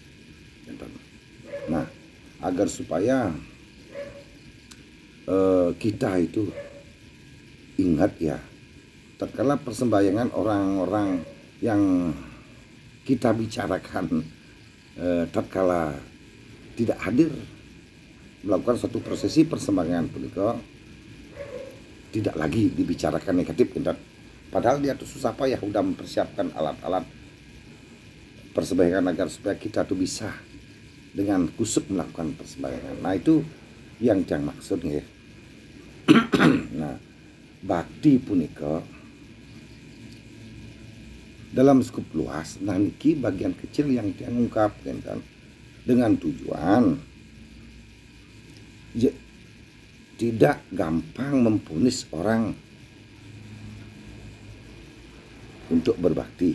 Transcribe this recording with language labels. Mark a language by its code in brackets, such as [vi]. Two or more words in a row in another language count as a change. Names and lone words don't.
[id] Nah, agar supaya kita itu ingat ya, tatkala persembahyangan orang-orang yang kita bicarakan tatkala tidak hadir melakukan suatu prosesi persembahyangan punika tidak lagi dibicarakan negatif, padahal dia tuh susah payah udah mempersiapkan alat-alat persembahyangan agar supaya kita tuh bisa dengan kusuk melakukan persembahyangan. Nah, itu yang maksudnya. Nah, bakti punika dalam skup luas, nah niki bagian kecil yang diungkap kan, dengan tujuan tidak gampang mempunis orang untuk berbakti.